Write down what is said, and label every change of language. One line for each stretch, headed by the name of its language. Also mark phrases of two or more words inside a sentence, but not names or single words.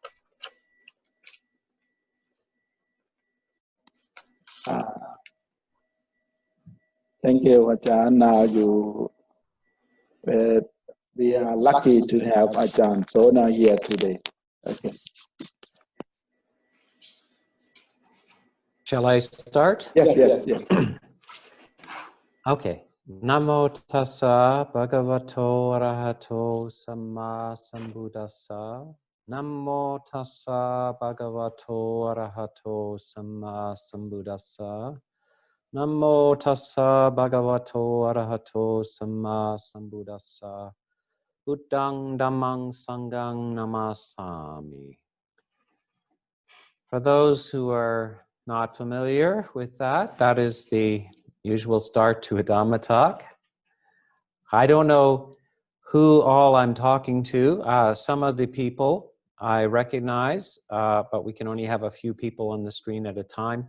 English: Thank you, Ajahn. Now we are lucky to have Ajahn Sona here today. Okay. Shall I start? Yes. Okay.
Pali: Namo tassa bhagavato arahato samma sambuddhassa. Namo tassa bhagavato arahato samma sambuddhassa. Namo tassa bhagavato arahato samma sambuddhassa. Buddhang dhammang sanghang namasami.
English: For those who are not familiar with that, that is the usual start to a Dhamma talk. I don't know who all I'm talking to. Some of the people I recognize, but we can only have a few people on the screen at a time.